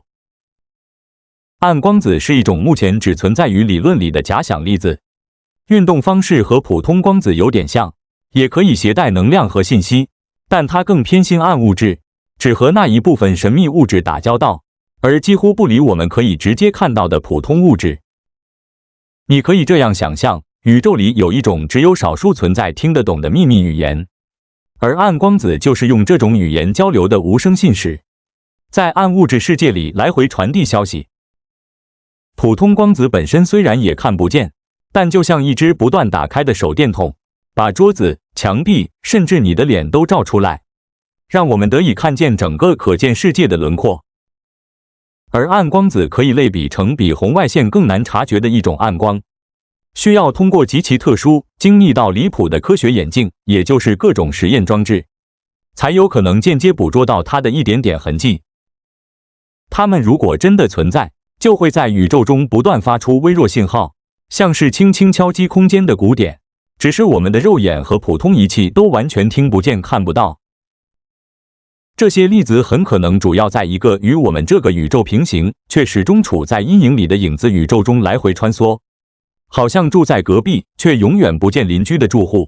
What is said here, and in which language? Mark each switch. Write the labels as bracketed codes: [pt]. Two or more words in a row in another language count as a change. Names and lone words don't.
[zh] 暗光子是一種目前只存在於理論裡的假想粒子，運動方式和普通光子有點像，也可以攜帶能量和信息，但它更偏心暗物質，只和那一部分神秘物質打交道，而幾乎不理我們可以直接看到的普通物質。你可以这樣想象，宇宙裡有一種只有少數存在聽得懂的秘密語言，而暗光子就是用這種語言交流的無聲信使，在暗物質世界裡來回傳遞消息。普通光子本身雖然也看不見，但就像一隻不斷打開的手電筒，把桌子、牆壁，甚至你的臉都照出來，讓我們得以看見整個可見世界的輪廓。而暗光子可以類比成比紅外線更難察覺的一種暗光，需要通過極其特殊、精密到離譜的科學眼鏡，也就是各種實驗裝置，才有可能間接捕捉到它的一點點痕跡。它們如果真的存在，就會在宇宙中不斷發出微弱信號，像是輕輕敲擊空間的鼓點，只是我們的肉眼和普通儀器都完全聽不見、看不到。這些粒子很可能主要在一個與我們這個宇宙平行，卻始終處在陰影裡的影子宇宙中來回穿梭，好像住在隔壁卻永遠不見鄰居的住戶。